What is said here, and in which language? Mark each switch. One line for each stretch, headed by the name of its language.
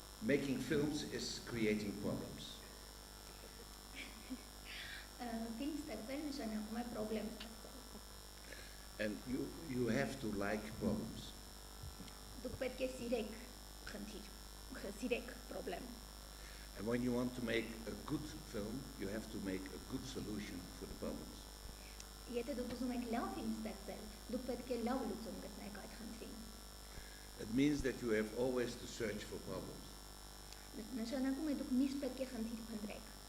English: Making films is creating problems.
Armenian: Ֆիլմ ստեղծել նշանակում է պրոբլեմ ստեղծել։
English: And you have to like problems.
Armenian: Դուք պետք է սիրեք խնդիր, սիրեք պրոբլեմ։
English: And when you want to make a good film, you have to make a good solution for the problems.
Armenian: Եթե դուք ուզում եք լավ ֆիլմ ստեղծել, դուք պետք է լավ լուծում գտնեք այդ խնդրին։
English: It means that you have always to search for problems.
Armenian: Նշանակում է դուք միշտ պետք է խնդիր փնտրեք։